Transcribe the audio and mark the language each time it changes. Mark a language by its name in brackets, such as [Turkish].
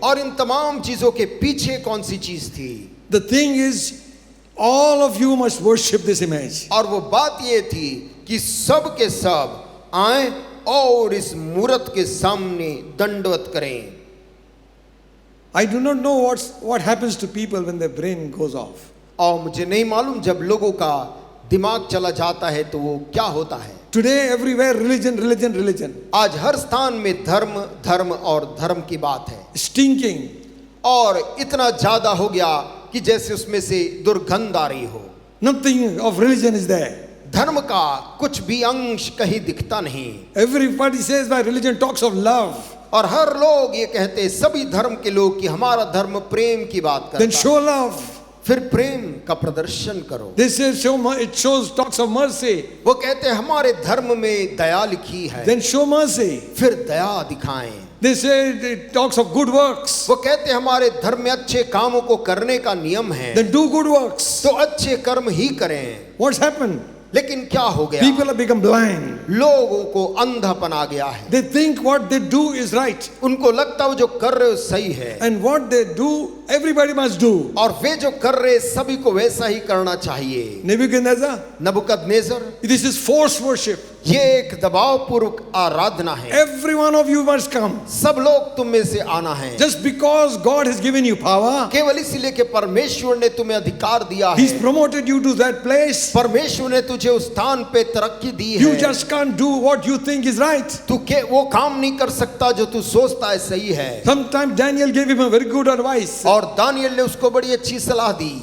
[Hindi] और इन तमाम चीजों के पीछे कौन सी चीज थी? [English] The thing is, all of you must worship this image. [Hindi] और वो बात ये थी कि सब के सब आए और इस मूर्त के सामने दंडवत करें। [English] I do not know what happens to people when their brain goes off. [Hindi] और मुझे नहीं मालूम जब लोगों का दिमाग चला जाता है तो वो क्या होता है। [English] Today everywhere religion. [Hindi] आज हर स्थान में धर्म धर्म और धर्म की बात है। [English] Stinking. [Hindi] और इतना ज्यादा हो गया कि जैसे उसमें से दुर्गंध आ रही हो। [English] Nothing of religion is there. [Hindi] धर्म का कुछ भी अंश कहीं दिखता नहीं। [English] Everybody says by religion talks of love. [Hindi] और हर लोग ये कहते हैं, सभी धर्म के लोग, कि हमारा धर्म प्रेम की बात करता [English] Then [Hindi] है। [English] show love. [Hindi] फिर प्रेम का प्रदर्शन करो। [English] They say it shows talks of mercy. [Hindi] वो कहते हैं हमारे धर्म में दया लिखी है। [English] Then show mercy. [Hindi] फिर दया दिखाएं। [English] They say it talks of good works. [Hindi] वो कहते हैं हमारे धर्म में अच्छे कामों को करने का नियम है, [English] Then do good works. [Hindi] तो अच्छे कर्म ही करें। [English] What's happened? [Hindi] लेकिन क्या हो गया? [English] People have become blind. [Hindi] लोगों को अंधापन आ गया है। [English] They think what they do is right. [Hindi] उनको लगता है वो जो कर रहे हो सही है, [English] And what they do, everybody must do. [Hindi] और वे जो कर रहे सभी को वैसा ही करना चाहिए। [English] Nebuchadnezzar, [Hindi] Nebuchadnezzar, [English] this is forced worship. [Hindi] ये एक दबाव पूर्वक आराधना है। [English] Every one of you must come. [Hindi] सब लोग तुम में से आना है। [English] Just because God has given you power, [Hindi] केवल इसलिए कि परमेश्वर ने तुम्हें अधिकार दिया [English] He's [Hindi] है, [English] promoted you to that place. [Hindi] परमेश्वर ने तुझे उस स्थान पे तरक्की दी [English] You [Hindi] है। [English] just can't do what you think is right. [Hindi] तू के वो काम नहीं कर सकता जो तू सोचता है सही है। [English] Sometimes Daniel gave him a very good advice. [Hindi] और दानियल ने उसको बड़ी अच्छी सलाह दी।